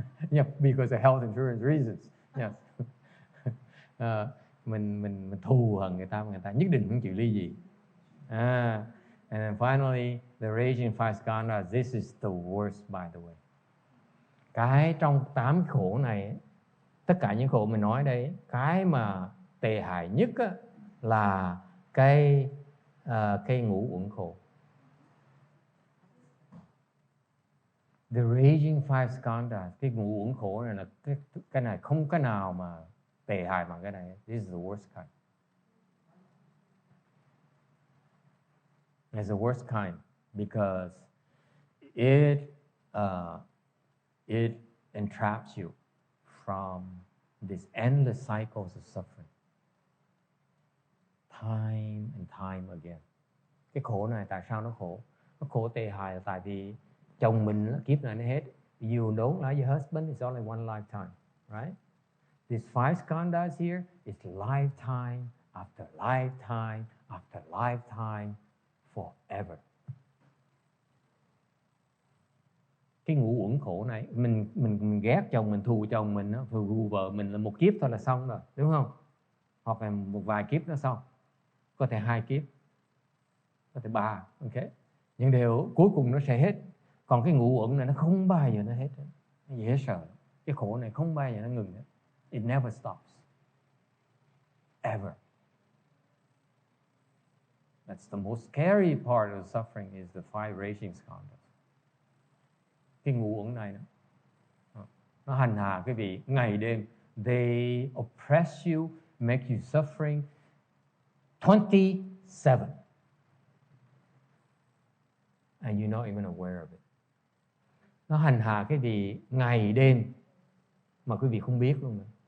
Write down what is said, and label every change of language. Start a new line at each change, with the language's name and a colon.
English: Yeah, because of health insurance reasons. Yes.
Vietnamese: Mình thù hận người ta nhất định không chịu ly dị.
English: And then finally, the raging five skandhas. This is the worst, by the way.
Vietnamese: Cái trong 8 khổ này, tất cả những khổ mình nói đây, cái mà tệ hại nhất á, là cái ngũ uẩn khổ.
English: The raging five skandhas,
Vietnamese: cái ngũ uẩn khổ này là cái này không cái nào mà tệ hại bằng cái này.
English: This is the worst kind. It's the worst kind because it entraps you from these endless cycles of suffering, time and time again.
Vietnamese: Cái khổ này tại sao nó khổ? Nó khổ tệ hại là tại vì chồng mình kiếp này nó hết.
English: You don't like your husband, it's only one lifetime, right? These 5 skandhas here is lifetime after lifetime after lifetime forever.
Vietnamese: Cái ngũ uẩn khổ này, mình ghét chồng mình, thù chồng mình, thù vợ mình là một kiếp thôi là xong rồi, đúng không? Hoặc là một vài kiếp nó xong, có thể 2 kiếp, có thể 3, ok. Nhưng đều cuối cùng nó sẽ hết. Còn cái ngũ uẩn này nó không bao giờ nó hết. Nó dễ sợ. Cái khổ này không bao giờ nó ngừng hết.
English: It never stops. Ever. That's the most scary part of suffering is the 5 raging skandhas.
Vietnamese: Cái ngũ uẩn này nó hành hạ quý vị ngày đêm.
English: They oppress you, make you suffering 27. And you're not even aware of it.
Vietnamese: Nó hành hạ cái gì ngày đêm mà quý vị không biết luôn nữa.